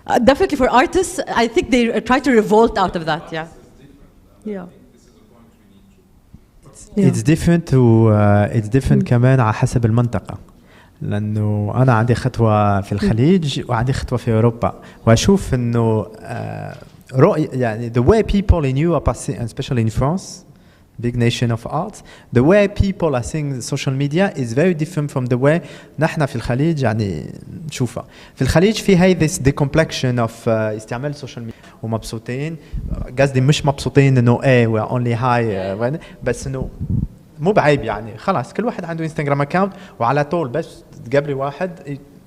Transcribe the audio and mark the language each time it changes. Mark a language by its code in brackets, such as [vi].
[en] Definitely for artists, I think they try to revolt out of that. Yeah. Yeah. It's different it's different [ar] كمان على حسب المنطقة، لأنه أنا عندي خطوة في الخليج وعندي خطوة في أوروبا، وأشوف إنه [en] رؤية يعني the way people in Europe are seeing, especially in France, big nation of art, the way people are seeing social media is very different from the way [ar] نحن في الخليج يعني نشوفها. في الخليج في هاي [en] this decomplexion of [ar] استعمال السوشيال ميديا ومبسوطين. قصدي مش مبسوطين انه [en] we're only high [ar] بس انه مو بعيب يعني خلاص كل واحد عنده انستغرام اكاونت وعلى طول بس تقابلي واحد